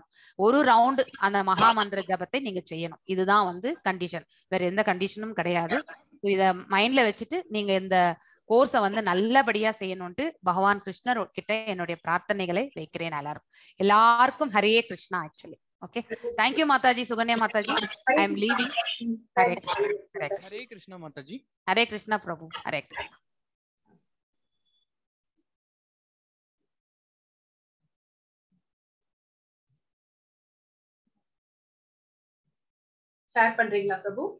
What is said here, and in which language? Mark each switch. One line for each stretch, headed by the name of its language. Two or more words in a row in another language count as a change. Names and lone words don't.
Tamil: ஒரு ரவுண்ட் அந்த மகாமந்திர ஜபத்தை நீங்க செய்யணும். இதுதான் வந்து கண்டிஷன், வேற எந்த கண்டிஷனும் கிடையாது. இத மைண்ட்ல வச்சுட்டு நீங்க இந்த கோர்ஸை வந்து நல்லபடியா செய்யணும்ட்டு பகவான் கிருஷ்ணர் கிட்ட என்னுடைய பிரார்த்தனைகளை வைக்கிறேன். எல்லாருக்கும் ஹரே கிருஷ்ணா ஆக்சுவலி.
English: Okay, thank you Mataji. Suganya Mataji, I am leaving. Hare Krishna. Hare Krishna Mataji. Hare Krishna Prabhu. Hare Krishna.
Tamil: ஷேர் பண்றீங்களா பிரபு?